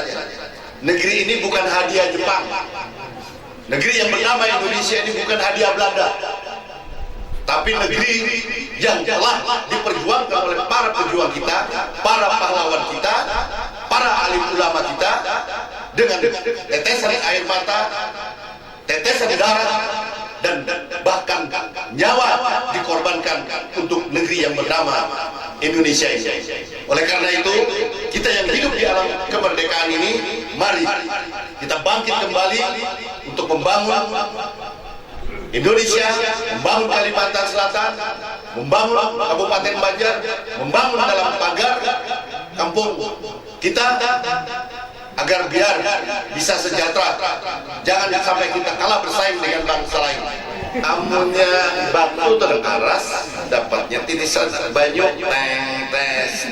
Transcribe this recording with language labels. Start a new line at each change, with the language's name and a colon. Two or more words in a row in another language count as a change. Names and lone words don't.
Indonesian: Negeri ini bukan hadiah Jepang. Negeri yang bernama Indonesia ini bukan hadiah Belanda, tapi negeri yang telah diperjuangkan oleh para pejuang kita, para pahlawan kita, para alim ulama kita, dengan tetesan air mata, tetesan darah, dan bahkan nyawa dikorbankan untuk negeri yang bernama Indonesia ini. Oleh karena itu, kita yang hidup di alam kemerdekaan ini, mari kita bangkit kembali untuk membangun Indonesia, membangun Kalimantan Selatan, membangun Kabupaten Banjar, membangun dalam pagar kampung kita, agar biar bisa sejahtera. Jangan sampai kita kalah bersaing dengan bangsa lain.
Banjar: Amunnya batu terkaras, dapatnya titisan banyu, tes.